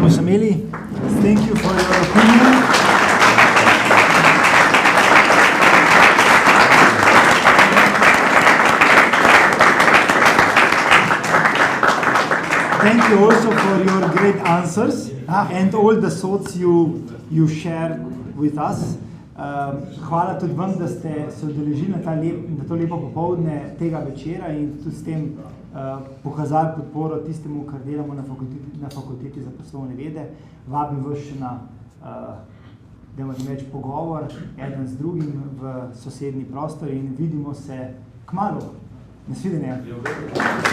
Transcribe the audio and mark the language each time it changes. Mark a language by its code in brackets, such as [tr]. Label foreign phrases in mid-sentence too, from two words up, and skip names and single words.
[en] Mussomeli, thank you for your opinion. Thank you also for your great answers and all the thoughts you shared with us. [sl] Hvala tudi vam, da ste se udeležili na to lepo popoldne tega večera in tudi s tem pokazali podporo tistemu, kar delamo na fakulteti za poslovne vede. Vabim vas še na več pogovor, eden z drugim v sosednji prostor in vidimo se kmalu.